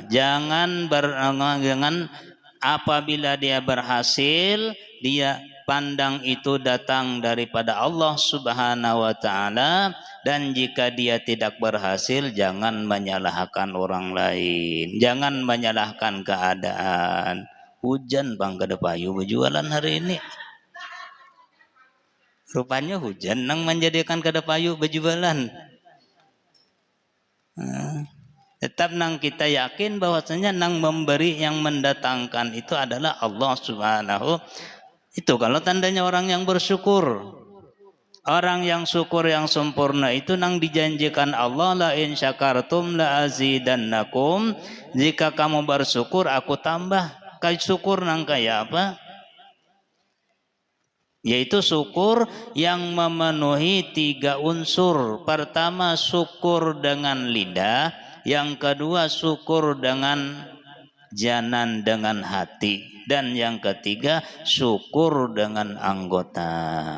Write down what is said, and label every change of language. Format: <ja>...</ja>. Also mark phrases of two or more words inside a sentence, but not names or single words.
<id>Jangan apabila dia berhasil, dia pandang itu datang daripada Allah</id> <ar>سبحانه وتعالى,</ar> <id>dan jika dia tidak berhasil jangan menyalahkan orang lain, jangan menyalahkan keadaan.</id> <bjn>Hujan bang kada payu berjualan hari ini. Rupanya hujan nang menjadikan kada payu berjualan.</bjn> <id>Tetap nang kita yakin bahwasanya nang memberi yang mendatangkan itu adalah Allah Subhanahu. Itu kalau tandanya orang yang bersyukur. Orang yang syukur yang sempurna itu nang dijanjikan Allah,</id> <ar>لئن شكرتم لأزيدنكم.</ar> <id>Jika kamu bersyukur aku tambah.</id> <bjn>Kai syukur nang kaya apa?</bjn> <id>Yaitu syukur yang memenuhi 3 unsur. Pertama syukur dengan lidah, yang kedua syukur dengan janan, dengan hati, dan yang ketiga syukur dengan anggota.</id>